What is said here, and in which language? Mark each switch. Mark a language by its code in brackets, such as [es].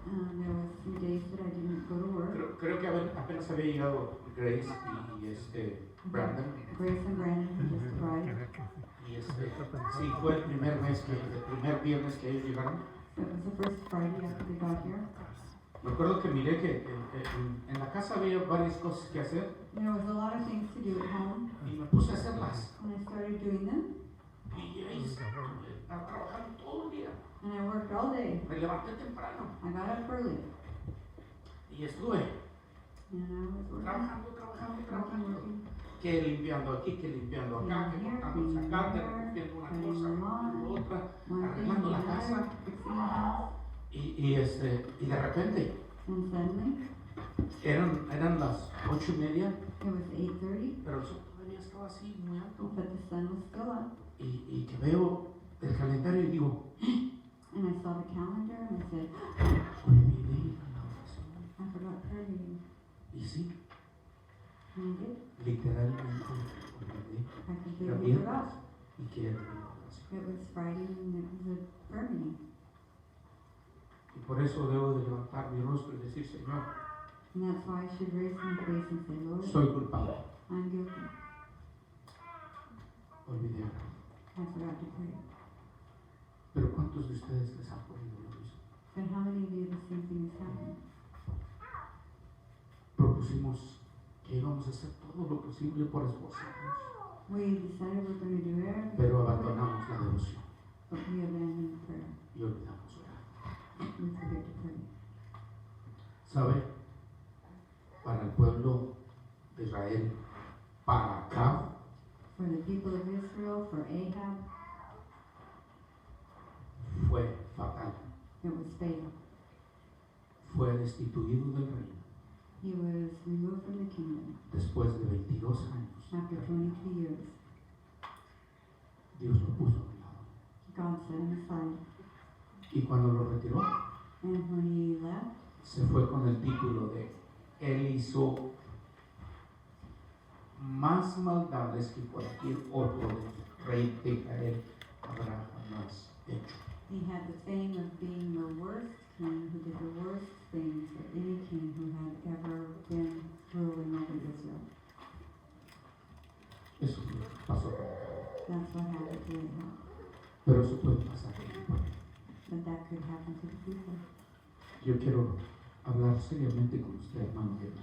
[en] there was some days that I didn't go to work. [es] Creo que apenas había llegado Grace y Brandon. [en] Grace and Brandon had just arrived. [es] Y sí, fue el primer viernes que ellos llegaron. [en] So it was the first Friday after they got here. [es] Recuerdo que miré que en la casa había varias cosas que hacer [en] There was a lot of things to do at home, [es] y me puse a hacerlas. [en] and I started doing them, [es] Y ahí estaba trabajando todo el día. [en] and I worked all day. [es] Me levanté temprano [en] I got up early, [es] y estuve [en] and I was working, [es] trabajando. Que limpiando aquí, que limpiando acá, que cortando zacate, recogiendo una cosa, recogiendo otra, arreglando la casa. [en] fixing the house, [es] Y de repente [en] and suddenly, [es] eran las 8:30, [en] it was 8:30, [es] pero el sol todavía estaba así, muy alto. [en] but the sun was still up, [es] Y que veo el calendario y digo, [en] and I saw the calendar, and I said, [es] olvidé la oración. [en] I forgot prayer meeting, [es] Y sí, [en] and I did. [es] literalmente olvidé [en] I [es] la [en] completely [es] viernes [en] forgot. [es] y que era la oración. [en] It was Friday, and it was a prayer meeting, [es] Y por eso debo de levantar mi rostro y decir, Señor, [en] and that's why I should raise my face and say, Lord, [es] soy culpable, [en] I'm guilty. [es] olvidé. [en] I forgot to pray. [es] Pero ¿cuántos de ustedes les ha ocurrido lo mismo? [en] But how many of you the same thing has happened? [es] Propusimos que íbamos a hacer todo lo posible por esforzarnos, [en] We decided we're going to do everything, [es] pero abandonamos la devoción [en] but we abandoned prayer. [es] y olvidamos orar. [en] We forget to pray. [es] ¿Sabe? Para el pueblo de Israel, para acá, [en] For the people of Israel, for Ahab, [es] fue fatal. [en] it was fatal. [es] Fue destituido del reino [en] He was removed from the kingdom [es] después de 22 años. [en] after 22 years. [es] Dios lo puso a un lado. [en] God set him aside. [es] Y cuando lo retiró, [en] And when he left, [es] se fue con el título de Él hizo más maldades que cualquier otro rey de Israel habrá jamás hecho. [en] he had the fame of being the worst king who did the worst things that any king who had ever been ruling over Israel. [es] Eso pasó con él. [en] That's what happened to Ahab. [es] Pero eso puede pasar con el pueblo. [en] But that could happen to the people. [es] Yo quiero hablar seriamente con usted, hermano.